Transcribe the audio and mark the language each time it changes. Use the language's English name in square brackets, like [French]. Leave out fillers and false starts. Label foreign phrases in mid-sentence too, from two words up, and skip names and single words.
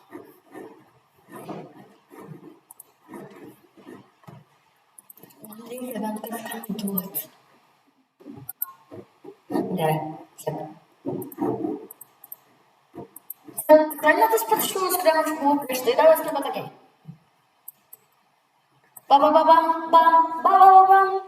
[Lithuanian] Man reikia bent kažką duoti. Gerai, čia. Tikrai ne tas pats šūnas, kuriam aš buvau prieš tai, dar vis nepatogiai. Ba-ba-ba-bam, bam, ba-ba-ba-bam.